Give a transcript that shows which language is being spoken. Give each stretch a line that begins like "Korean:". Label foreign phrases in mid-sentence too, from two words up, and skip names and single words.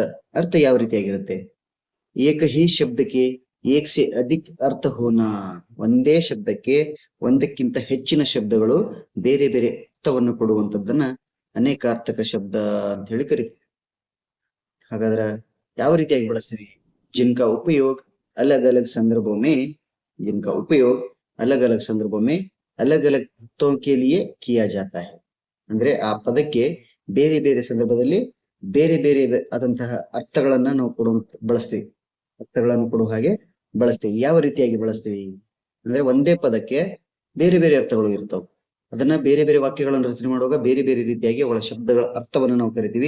Kannada: ಅರ್ಥ ಯಾವ ರೀತಿಯಾಗಿರುತ್ತೆ?
Hindi: एक ही
Kannada: ಶಬ್ದಕ್ಕೆ
Hindi: एक से अधिक अर्थ होना.
Kannada: ಒಂದೇ ಶಬ್ದಕ್ಕೆ ಒಂದಕ್ಕಿಂತ ಹೆಚ್ಚಿನ ಶಬ್ದಗಳು ಬೇರೆ ಬೇರೆ ಅರ್ಥವನ್ನು ಕೊಡುವಂತದ್ದನ್ನ ಅನೇಕಾರ್ಥಕ ಶಬ್ದ ಅಂತ ಹೇಳಿ ಕರಿತೀವಿ. ಹಾಗಾದ್ರ ಯಾವ ರೀತಿಯಾಗಿ ಬಳಸ್ತೀವಿ?
Hindi: जिनका उपयोग अलग अलग संदर्भों में, जिनका उपयोग अलग अलग संदर्भों में अलग अलग अर्थों के लिए किया जाता है.
Kannada: ಅಂದ್ರೆ ಆ ಪದಕ್ಕೆ ಬೇರೆ ಬೇರೆ ಸಂದರ್ಭದಲ್ಲಿ ಬೇರೆ ಬೇರೆ ಆದಂತಹ ಅರ್ಥಗಳನ್ನ ನಾವು ಬಳಸ್ತೀವಿ. ಅರ್ಥಗಳನ್ನು ಕೊಡುವ ಹಾಗೆ ಬಳಸ್ತೀವಿ. ಯಾವ ರೀತಿಯಾಗಿ ಬಳಸ್ತೀವಿ ಅಂದ್ರೆ, ಒಂದೇ ಪದಕ್ಕೆ ಬೇರೆ ಬೇರೆ ಅರ್ಥಗಳು ಇರ್ತಾವ. ಅದನ್ನ ಬೇರೆ ಬೇರೆ ವಾಕ್ಯಗಳನ್ನು ರಚನೆ ಮಾಡುವಾಗ ಬೇರೆ ಬೇರೆ ರೀತಿಯಾಗಿ ಅವಳ ಶಬ್ದಗಳ ಅರ್ಥವನ್ನು ನಾವು ಕರಿತೀವಿ.